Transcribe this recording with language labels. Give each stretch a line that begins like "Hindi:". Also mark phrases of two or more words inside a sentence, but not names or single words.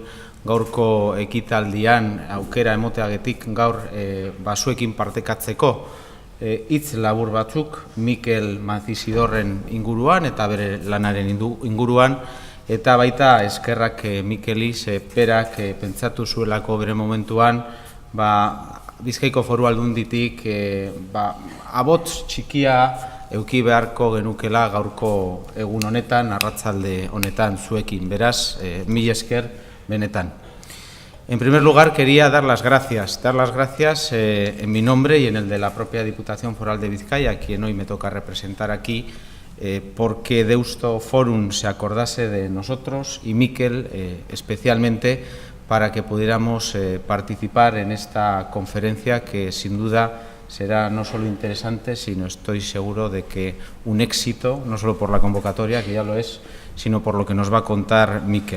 Basque: gaurko ekitaldian aukera emoteagetik gaur zuekin partekatzeko hitz labur batzuk Miquel Mancisidorren inguruan eta bere lanaren inguruan, eta baita eskerrak Miqueli perak pentsatu zuelako bere momentuan Bizkaiko Foru Aldunditik abots txikia eduki beharko genukela gaurko egun honetan, arratsalde honetan zuekin. Beraz,
Spanish: mil esker
Basque: benetan.
Spanish: En primer lugar, quería dar las gracias en mi nombre y en el de la propia Diputación Foral de Vizcaya, a quien hoy me toca representar aquí, porque Deustoforum se acordase de nosotros y Miquel especialmente, para que pudiéramos participar en esta conferencia que sin duda será no solo interesante, sino estoy seguro de que un éxito, no solo por la convocatoria, que ya lo es, sino por lo que nos va a contar Miquel.